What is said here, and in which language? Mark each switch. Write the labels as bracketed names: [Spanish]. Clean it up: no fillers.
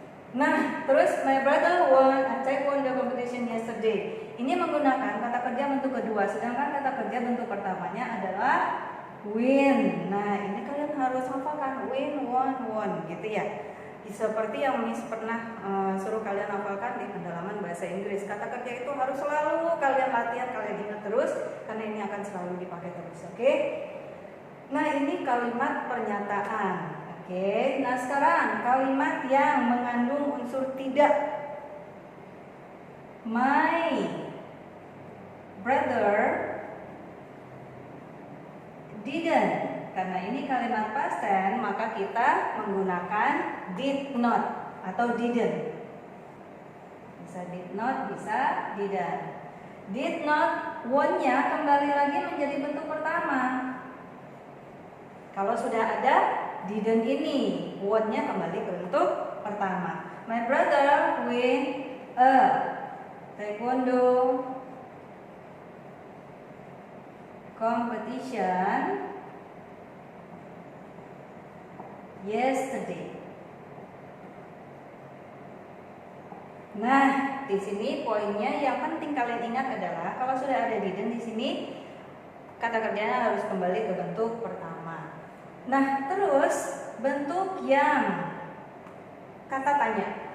[Indonesian] Nah, terus [English] my brother won a taekwondo competition yesterday. [Indonesian] Ini menggunakan kata kerja bentuk kedua, sedangkan kata kerja bentuk pertamanya adalah win. Nah, ini kalian harus hafalkan win, won gitu ya. Seperti yang Miss pernah suruh kalian hafalkan di pendalaman bahasa Inggris. Kata kerja itu harus selalu kalian latihan, kalian ingat terus karena ini akan selalu dipakai terus, oke? Nah, ini kalimat pernyataan. Oke, nah sekarang kalimat yang mengandung unsur tidak. [English] My brother didn't. [Indonesian] Karena ini kalimat past tense, maka kita menggunakan did not atau didn't. Bisa did not, bisa didn't. Did not, won-nya kembali lagi menjadi bentuk pertama. Kalau sudah ada didn't ini, won-nya kembali ke bentuk pertama. [English] My brother win a taekwondo competition yesterday. [Indonesian] Nah, di sini poinnya yang penting kalian ingat adalah kalau sudah ada didn't di sini kata kerjanya harus kembali ke bentuk pertama. Nah, terus bentuk yang kata tanya.